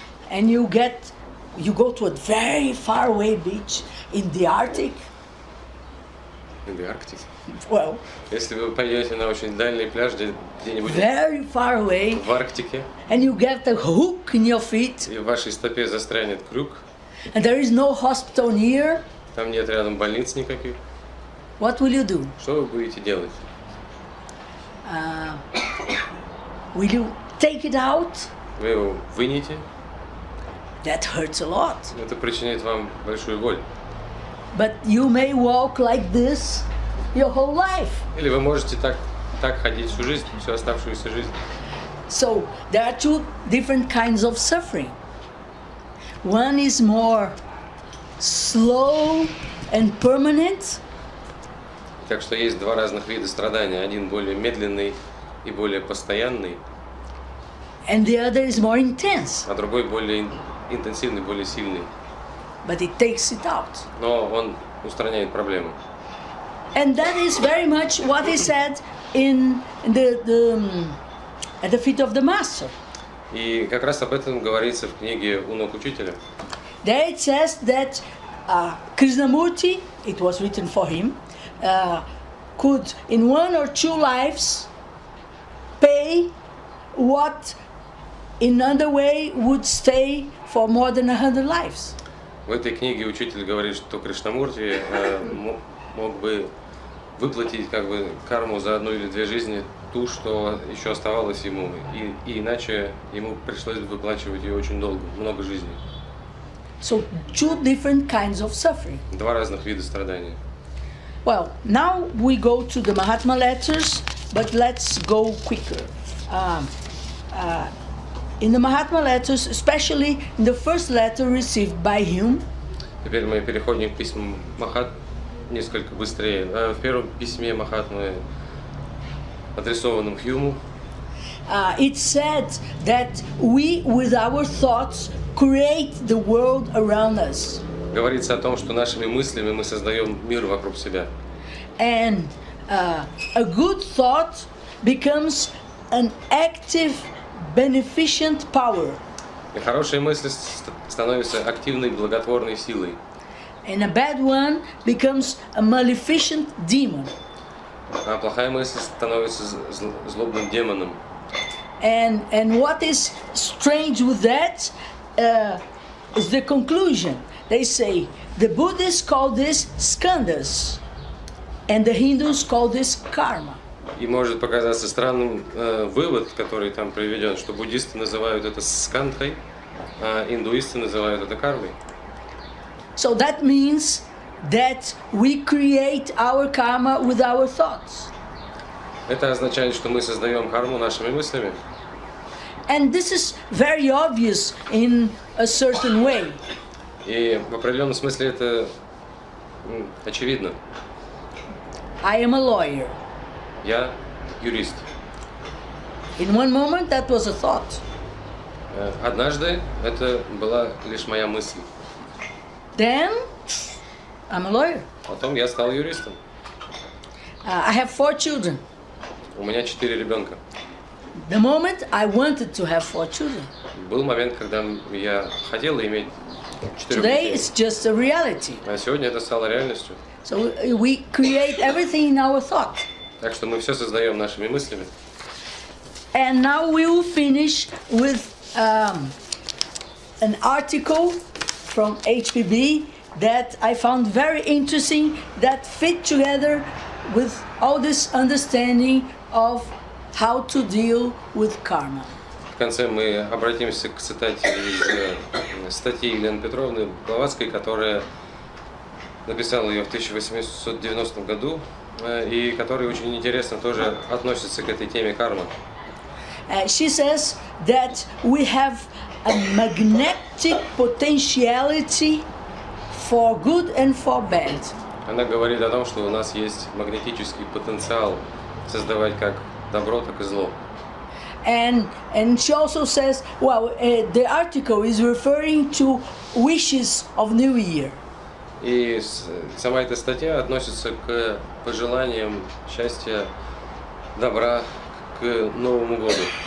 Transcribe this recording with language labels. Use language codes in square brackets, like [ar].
[en] and you go to a very far away beach in the Arctic, [ru] или Арктик, [en] well, [ru] если вы пойдете на очень дальний пляж где-нибудь [en] very far away, [ru] в Арктике, [en] and you get a hook in your feet, [ru] и в вашей стопе застрянет крюк, [en] and there is no hospital near, [ru] там нет рядом больниц никаких, [en] what will you do? [ru] что вы будете делать? [en] Will you take it out? [ru] Вы его вынете, [en] That hurts a lot. [ru] это причиняет вам большую боль. [en] But you may walk like this your whole life. [ru] Или вы можете так ходить всю жизнь, всю оставшуюся жизнь. [en] So there are two different kinds of suffering. One is more slow and permanent, [ru] Так что есть два разных вида страдания. Один более медленный и более постоянный, [en] and the other is more intense, [ru] а другой более интенсивный, более сильный. [en] but it takes it out. [ru] Но он устраняет проблему. [en] And that is very much what is said in at the feet of the master. [ru] И как раз об этом говорится в книге «У ног учителя». [en] There it says that Krishnamurti, it was written for him, could in one or two lives pay what in another way would stay for more than 100 lives. [ru] В этой книге учитель говорит, что Кришнамурти мог бы выплатить как бы карму за одну или две жизни, ту, что еще оставалось ему, и иначе ему пришлось бы выплачивать ее очень долго, много жизней. [en] So two different kinds of suffering. [ru] Два разных вида страдания. [en] Well, now we go to the Mahatma letters, but let's go quicker. In the Mahatma letters, especially in the first letter received by him, [ru] Теперь мы переходим к письмам Махатмы несколько быстрее. В первом письме Махатмы, адресованном Хьюму, [en] it said that we, with our thoughts, create the world around us. [ru] говорится о том, что нашими мыслями мы создаем мир вокруг себя. [en] And a good thought becomes an active, beneficent power. [ru] И хорошие мысли становятся активной благотворной силой. [en] And a bad one becomes a maleficent demon. [ru] А плохая мысль становится злобным демоном. [en] And what is strange with that is the conclusion. They say the Buddhists call this skandhas, and the Hindus call this karma. [ru] И может показаться странным вывод, который там приведен, что буддисты называют это скандхой, а индуисты называют это кармой. [en] So that means that we create our karma with our thoughts. [ru] Это означает, что мы создаем карму нашими мыслями. [en] And this is very obvious in a certain way. [ru] И в определенном смысле это очевидно. [en] I am a lawyer. [ru] Я юрист. [en] In one moment that was a thought. [ru] Однажды это была лишь моя мысль. [en] Then I'm a lawyer. [ru] Потом я стал юристом. [en] I have 4 children. [ru] У меня 4 ребенка. [en] The moment I wanted to have 4 children. [ru] Был момент, когда я хотел иметь 4 детей. [en] it's just a reality. [ru] А сегодня это стало реальностью. [en] So we create everything in our thought. [ru] Так что мы все создаем нашими мыслями. [en] And now we will finish with an article from HPB that I found very interesting, that fit together with all this understanding of how to deal with karma. [ru] В конце мы обратимся к цитате из статьи Елены Петровны Блаватской, которая написала ее в 1890 году, и которая очень интересно тоже относится к этой теме кармы. [en] She says that we have a magnetic potentiality for good and for bad. [ru] Она говорит о том, что у нас есть магнетический потенциал создавать как добро, так и зло. [en] And she also says, well, the article is referring to wishes of New Year. [ru] И сама эта статья относится к пожеланиям счастья, добра к Новому году.